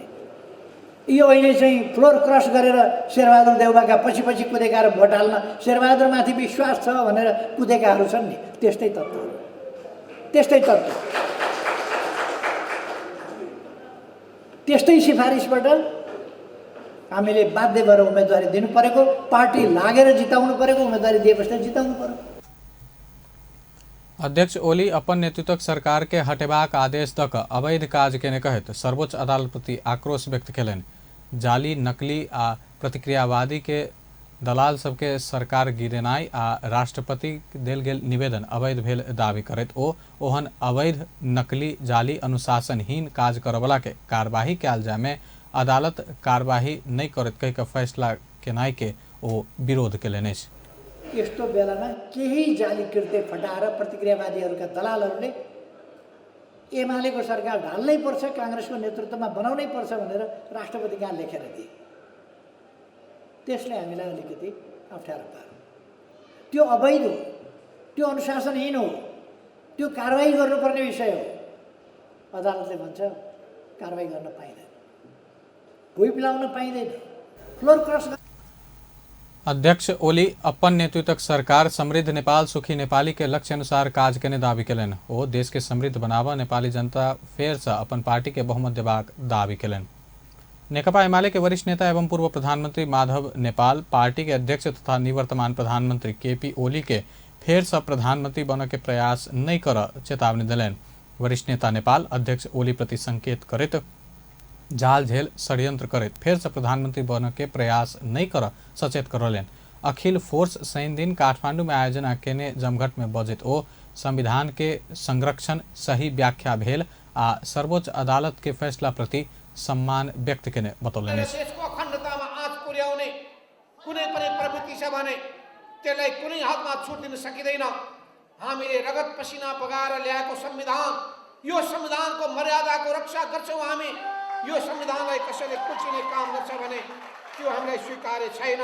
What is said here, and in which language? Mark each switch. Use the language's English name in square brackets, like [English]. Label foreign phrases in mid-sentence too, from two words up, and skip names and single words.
[Nepali] यो अहिले चाहिँ [English] floor cross [Nepali] गरेर शेरबहादुर देउवाका पछि पछि कुदेका र भोट हाल्न शेरबहादुरमाथि विश्वास छ भनेर कुदेकाहरू छन् नि, त्यस्तै तत्त्वहरू, त्यस्तै तत्त्व, त्यस्तै सिफारिसबाट हामीले बाध्य भएर उम्मेदवारी दिनु परेको, पार्टी लागेर जिताउनु परेको, उम्मेदवारी दिएपछि जिताउनु पर्यो। [Maithili] अध्यक्ष ओली अपन नेतृत्वक सरकार के हटेबाक आदेश दऽ कऽ अवैध काज केने कहैत सर्वोच्च अदालत प्रति आक्रोश व्यक्त केलनि। जाली, नकली आ प्रतिक्रियावादी के दलाल सबके सरकार गिरेनाइ आ राष्ट्रपति देल गेल निवेदन अवैध भेल दावी करैत ओ ओहन अवैध, नकली, जाली, अनुशासनहीन काज करवला के कार्यवाही कयल जाय में अदालत कार्यवाही नहीं करत कहि के फैसला केनाइ के ओ विरोध केलनि। [Nepali] यस्तो बेलामा केही जाली कृत्य फटाएर प्रतिक्रियावादीहरूका दलालहरूले एमालेको सरकार ढाल्नै पर्छ, काङ्ग्रेसको नेतृत्वमा बनाउनै पर्छ भनेर राष्ट्रपति कहाँ लेखेर दिए। त्यसले हामीलाई अलिकति अप्ठ्यारो पार्यो। त्यो अवैध हो, त्यो अनुशासनहीन हो, त्यो कारवाही गर्नुपर्ने विषय हो। अदालतले भन्छ कारवाही गर्न पाइँदैन, भुइँ पिलाउन पाइँदैन, [English] floor cross. [Maithili] अध्यक्ष ओली अपन नेतृत्वक सरकार समृद्ध नेपाल सुखी नेपाली के लक्ष्य अनुसार काज केने दावी केलनि। ओ देश के समृद्ध बनावा नेपाली जनता फेर से अपन पार्टी के बहुमत देबाक दावी केलनि। नेकपा एमाले के वरिष्ठ नेता एवं पूर्व प्रधानमंत्री माधव नेपाल पार्टी के अध्यक्ष तथा निवर्तमान प्रधानमंत्री केपी ओली के फेर से प्रधानमंत्री बन के प्रयास नहीं कर चेतावनी दिलनि। वरिष्ठ नेता नेपाल अध्यक्ष ओली प्रति संकेत करैत जाल झेल षड्यंत्र करैत फेर से प्रधानमंत्री बन के प्रयास नहीं कर सचेत करलनि। अखिल फोर्स शनि दिन काठमांडू में आयोजना केने जमघट में बजैत ओ संविधान के संरक्षण सही व्याख्या भेल आ सर्वोच्च अदालत के फैसला प्रति सम्मान व्यक्त केने बतौलनि। [Nepali] देशको अखण्डतामा आँच पुर्याउने कुनै पनि प्रवृत्ति छ भने त्यसलाई कुनै हदमा छुट दिन सकिँदैन। हामीले रगत पसिना बगाएर ल्याएको संविधान, यो संविधानको मर्यादाको रक्षा गर्छौँ हामी। यो संविधानलाई कसैले कुल्चिने काम गर्छ भने त्यो हामीलाई स्वीकार्य छैन।